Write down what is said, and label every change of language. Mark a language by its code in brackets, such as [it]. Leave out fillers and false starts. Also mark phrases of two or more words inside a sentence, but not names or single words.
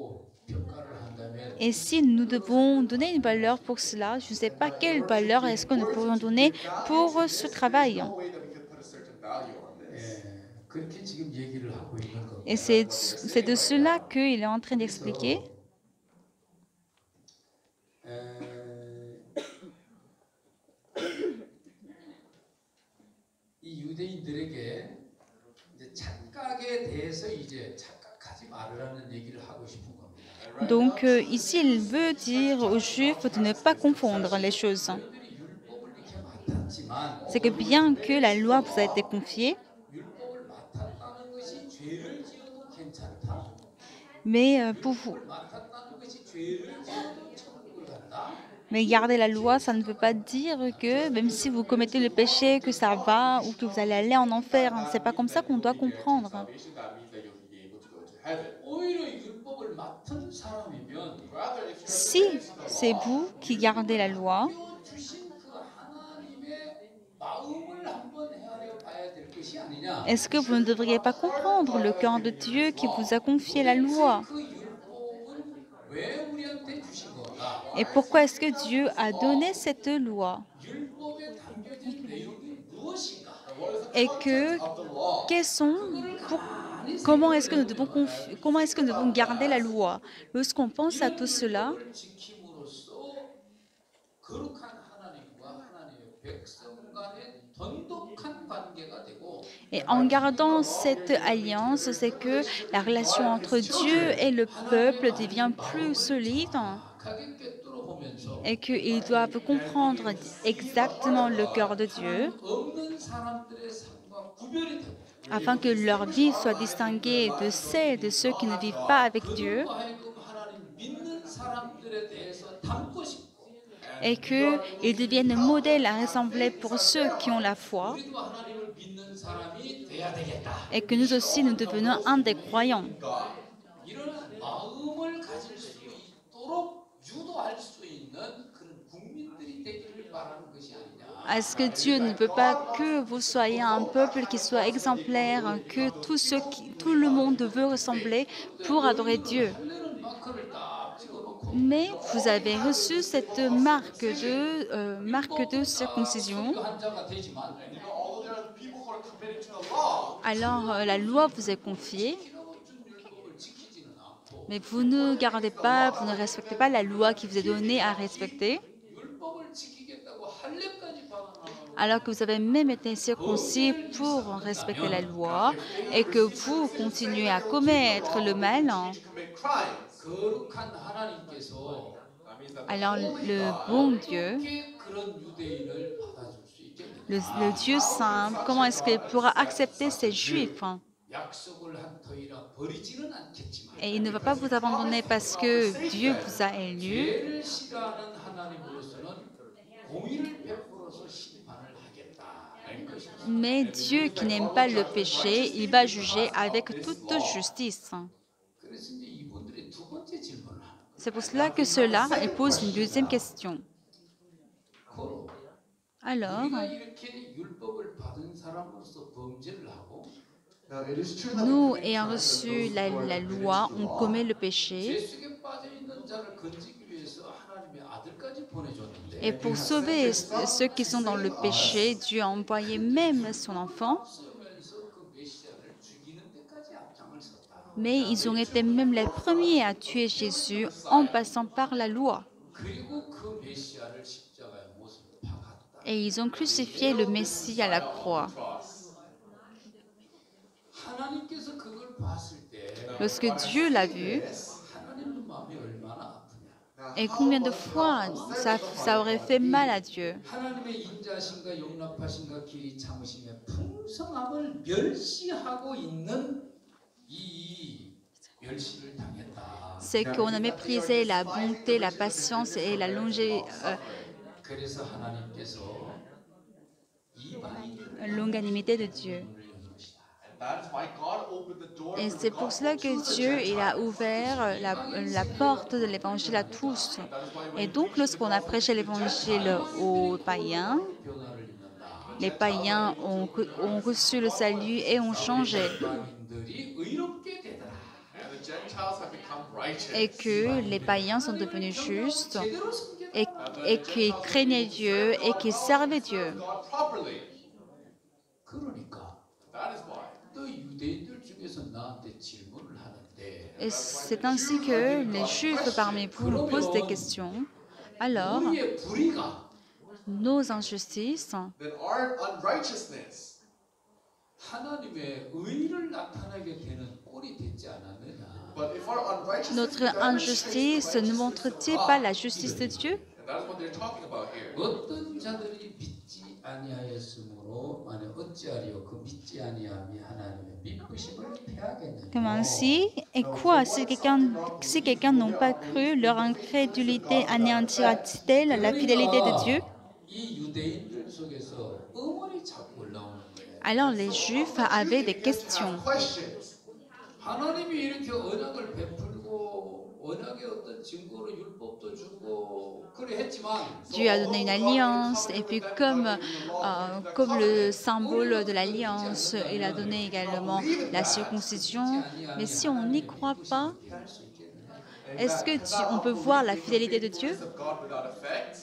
[fr] Et si nous devons donner une valeur pour cela, je ne sais pas quelle valeur est-ce que nous pourrions donner pour ce travail. Et c'est de cela qu'il est en train d'expliquer. [ko] 이 유대인들에게 이제 착각에 대해서 이제 착각하지 말으라는 얘기를 하고 싶은 겁니다. [fr] Donc ici, il veut dire aux Juifs de ne pas confondre les choses. [ko] 너희들이 율법을 이렇게 맡았지만 [fr] C'est que bien que la loi vous a été confiée, [ko] 율법을 맡았다는 것이 죄를 지어도 괜찮다. [fr] mais pour vous, [ko] 율법을 맡았다는 것이 죄를 지어도 천국을 간다. [fr] mais garder la loi, ça ne veut pas dire que même si vous commettez le péché, que ça va ou que vous allez aller en enfer. C'est pas comme ça qu'on doit comprendre. [ko] 오히려 율법을 맡은 사람이면 [fr] Si c'est vous qui gardez la loi, [ko] 주신 그 하나님의 마음을 한번 헤아려 봐야 될 것이 아니냐. [fr] est-ce que vous ne devriez pas comprendre le cœur de Dieu qui vous a confié la loi? [ko] 그 율법은 왜 우리한테 주신 건가? [fr] Et pourquoi est-ce que Dieu a donné cette loi? [ko] 율법에 담겨진 내용이 무엇인가? [fr] Et que quels sont, pour- comment est-ce que comment est-ce que nous devons garder la loi? Lorsqu'on pense à tout cela, [ko] 율법을 지킴으로써 거룩한 하나님과 하나님의 백성 간의 돈독한 관계가 되고 [fr] et en gardant cette alliance, c'est que la relation entre Dieu et le peuple devient plus solide [ko] 정확하게 꿰뚫어 보면서 [fr] et qu'ils doivent comprendre exactement le cœur de Dieu [ko] 없는 사람들의 삶과 구별이 되고 [fr] afin que leur vie soit distinguée de celle de ceux qui ne vivent pas avec Dieu [ko] 그들로 하여금 하나님 믿는 사람들에 대해서 닮고 싶고 [fr] et qu'ils deviennent modèles à ressembler pour ceux qui ont la foi [ko] 우리도 하나님을 믿는 사람이 돼야 되겠다. [fr] et que nous aussi nous devenons un des croyants. [ko] 이런 마음을 가질 수 있도록 유도할 수 있는 그런 국민들이 되기를 바라는 것이 아니냐. [fr] Est-ce que Dieu ne veut pas que vous soyez un peuple qui soit exemplaire, que tout le monde veut ressembler pour adorer Dieu? [ko] 할례는 마크를 딱 찍어놓고 [fr] Mais vous avez reçu cette marque de circoncision. [ko] 한 자가 되지만 [en] Although there are the people who are committed to the law, [fr] Alors la loi vous est confiée, [ko] 준 율법을 지키지는 않고 [fr] mais vous ne gardez pas, vous ne respectez pas la loi qui vous est donnée à respecter. [ko] 율법을 지키겠다고 할례까지 방한하고 [fr] alors que vous avez même été circoncis pour respecter la loi et que vous continuez à commettre le mal, [en] to commit crimes. [ko] 거룩한 하나님께서 [en] That means that the [fr] alors [en] holy [fr] le [en] God [fr] bon Dieu, [ko] 어떻게 그런 유대인을 받아줄 수 [fr] le [ko] 있겠느냐? [fr] Dieu saint, comment est-ce qu'il pourra accepter ces Juifs? [ko] 약속을 한 터이라 버리지는 않겠지만 [fr] Et il ne va pas vous abandonner parce que Dieu vous a élus, [ko] 죄를 싫어하는 하나님으로서는 공의를 베풀어서 심판을 하겠다. 이런 것입니다. [fr] mais Dieu qui n'aime pas le péché, il va juger avec toute justice. [ko] 그래서 이제 이분들이 두 번째 질문을 하는 거예요. [fr] C'est pour cela que ceux-là, ils posent une deuxième question. [ko] 그럼 [fr] Alors, [ko] 우리가 이렇게 율법을 받은 사람으로서 범죄를 하고 [en] Now, it is true that [fr] nous, [en] we commit [fr] ayant [en] crimes [fr] reçu [en] and those [fr] la, [en] who are [fr] la [en] committed [fr] loi, [en] to the [fr] on [en] law. [fr] commet le [ko] 죄 [fr] péché. [ko] 속에 빠져 있는 자를 건지기 위해서 하나님의 아들까지 보내줬는데 [fr] Et pour sauver ceux qui sont dans le péché, Dieu a envoyé même son enfant, [ko] 쓰면서 그 메시아를 죽이는 데까지 앞장을 섰다. [fr] mais ils ont été même les premiers à tuer Jésus en passant par la loi. [ko] 그리고 그 메시아를 십자가에 못을 박았다. [fr] Et ils ont crucifié le Messie à la croix. [ko] 하나님께서 그걸 봤을 때 [fr] Lorsque Dieu l'a vu, [ko] 하나님 마음이 얼마나 아프냐. [fr] et combien de fois ça aurait fait mal à Dieu. [ko] 하나님의 인자심과 용납하심과 길이 참으심의 풍성함을 멸시하고 있는 이 멸시를 당했다. [fr] C'est qu'on a méprisé la bonté, la patience et la [ko] 그래서 하나님께서 이방인들을 [fr] longanimité de Dieu. [ko] 연 것이다. [en] And that is why God opened the door [fr] Et [en] for the [fr] c'est pour cela que [en] gospel to the [fr] Dieu il a [en] Gentiles. [fr] ouvert la porte de l'évangile à tous. Et donc, lorsqu'on a prêché l'évangile aux païens, [ko] 변화를 입는다. [fr] les païens ont reçu le salut et ont changé. [ko] 이방인들이 의롭게 되더라. [en] And the Gentiles have become righteous. [fr] Et que les païens sont devenus justes [ko] 제대로 섬겼다. [fr] et qu'ils craignaient Dieu et qu'ils servaient Dieu. [en] God properly. [ko] 그러니까 [en] That is why. [ko] 또 유대인들 중에서 나한테 질문을 하는데 [fr] Et c'est ainsi que les Juifs parmi vous nous posent des questions. Alors, [ko] 우리의 불의가 [fr] nos injustices, [en] Then our unrighteousness [ko] 하나님의 의를 나타내게 되는 꼴이 되지 않았느냐. [en] But if our unrighteousness [fr] notre injustice ne montre-t-il pas la justice de Dieu? [en] and that is what they're talking about here. [ko] 어떤 자들이 믿지 아니하였으므로 만에 어찌하리요 그 믿지 아니함이 하나님의 믿으심을 폐하겠느냐. [fr] Comme ainsi, et quoi si quelqu'un n'ont pas cru, leur incrédulité anéantira-t-elle la fidélité de Dieu? [ko] 이 유대인들 속에서 의문이 자꾸 올라오는 거예요. [fr] Alors les Juifs avaient des questions. Questions. [ko] 하나님이 이렇게 언약을 베풀고 언약의 어떤 증거로 율법도 주고 그래 했지만 [fr] Dieu a donné une alliance et puis comme le symbole de l'alliance, il a donné également la circoncision. Mais si on n'y croit pas, est-ce que on peut voir la fidélité de Dieu? [en] Of God without effect.